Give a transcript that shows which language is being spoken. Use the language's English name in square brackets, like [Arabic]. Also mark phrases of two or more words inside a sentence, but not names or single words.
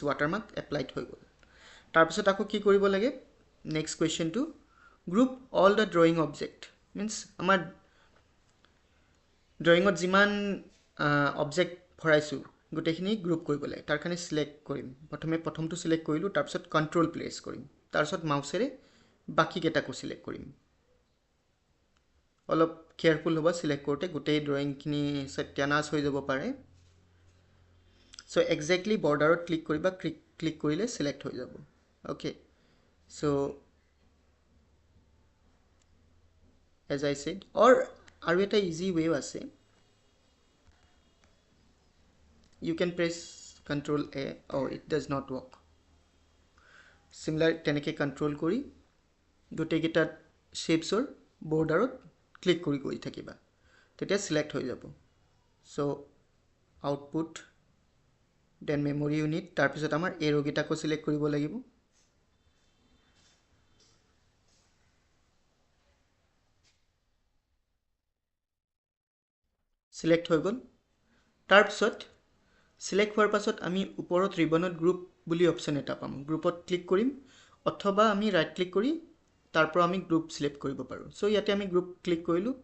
[English] watermark applied [Assamese] হৈ গ'ল তাৰপিছত আকৌ কি কৰিব লাগে [English] next question to group all the drawing object means [Assamese] আমাৰ ড্ৰয়িংত যিমান অবজেক্ট ভৰাইছো গোটেইখিনি গ্ৰুপ কৰিব লাগে তাৰ কাৰণে সিলেক্ট কৰিম প্ৰথমটো সিলেক্ট কৰিলো তাৰপিছত [English] control press [Assamese] কৰিম তাৰপিছত মাউসেৰে বাকি কেটাকো সিলেক্ট কৰিম অলপ কেয়াৰফুল হ'ব সিলেক্ট কৰোতে গোটেই ড্ৰয়িংখিনি সত্যানাশ হৈ যাব পাৰে [English] so exactly [Assamese] বৰ্ডাৰত ক্লিক কৰিবা ক্লিক কৰিলে সিলেক্ট হৈ যাব [English] okay so as I said or [Assamese] আৰু এটা [English] easy way [Assamese] আছে [English] you can press Ctrl A oh it does not work similar [Assamese] তেনেকে control কৰি গোটেই গেটা [English] shapes or border [Assamese] click kori goi thakiba tetia select hoy jabo so [English] output then memory unit [Assamese] তাৰ পিছত আমাৰ arrow গেটা কো select কৰিব লাগিব select হৈ গ'ল তাৰ পিছত সিলেক্ট হোৱাৰ পাছত আমি ওপৰত ৰিবনত গ্ৰুপ বুলি অপচন এটা পাম গ্ৰুপত ক্লিক কৰিম অথবা আমি [English] right click [Assamese] কৰি তাৰ পৰা আমি গ্ৰুপ সিলেক্ট কৰিব পাৰো সো ইয়াতে আমি গ্ৰুপ ক্লিক কৰিলো